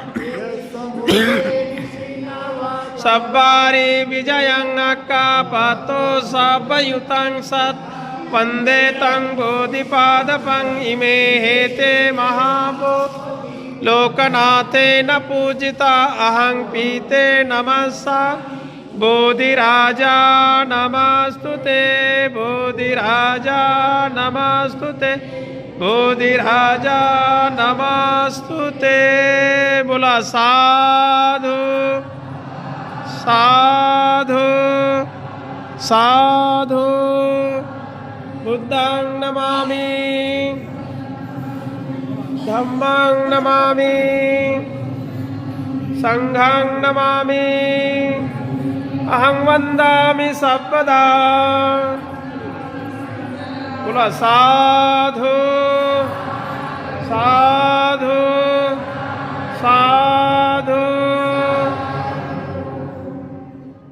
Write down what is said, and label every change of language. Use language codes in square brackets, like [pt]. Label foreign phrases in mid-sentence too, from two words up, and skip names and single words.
[pi] सब्बारि विजयं अक्कापतो सब्बयुतं सत् वन्दे तं बोधिपादपं इमे हेते महाभूत लोकनाथेन पूजिता अहं पीते नमस्सा। बोधिराजा नमस्तुते बोधिराजा नमस्तुते बोधिराजा नमस्तुते। बोला साधु साधु साधु। बुद्धं नमामि धम्मं नमामि संघं नमामि। अहं वन्दामि सर्वदा। बोला साधु साधु साधु।